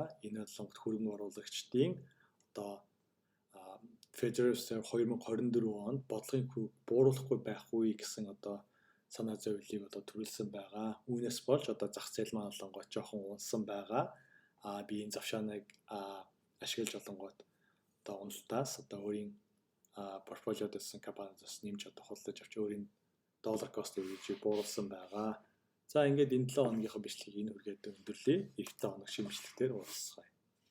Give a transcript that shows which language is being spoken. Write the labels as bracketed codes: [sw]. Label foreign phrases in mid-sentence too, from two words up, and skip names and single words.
[mn] Энэ болонгод хөрөнгө оруулагчдын Federal Reserve 2024 онд бодлогын хүүг бууруулахгүй байх үе гэсэн санаа зовлыг төрүүлсэн байгаа. Үүнээс болж зах зээл маань болонгод жоохон унсан байгаа. Би энэ завшааныг ашиглаж болонгод уналтаас өөрийн портфолиодоос компаниудаас нэмж худалдаж авч өөрийн [en] dollar cost average- [mn] ийг бууруулсан байгаа. За ингээд энэ 7 хоногийнхаа бичлэгийг энэ үргээд өндөрлөе. Эх 7 хоног шинэ бичлэгтээр уулзъя.